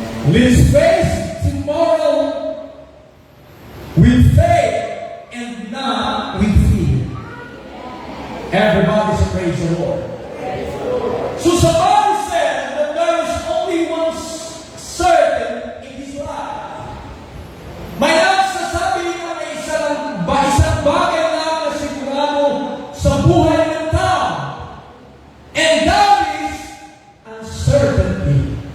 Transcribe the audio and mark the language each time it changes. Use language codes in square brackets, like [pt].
[en] Let's face tomorrow with faith and not with fear. Everybody say praise the Lord. So somebody said that there is only one certain in his life. [tl] May nagsasabi na may isang bagay lang na sigurado sa buhay ng tao. [en] And that is uncertainty.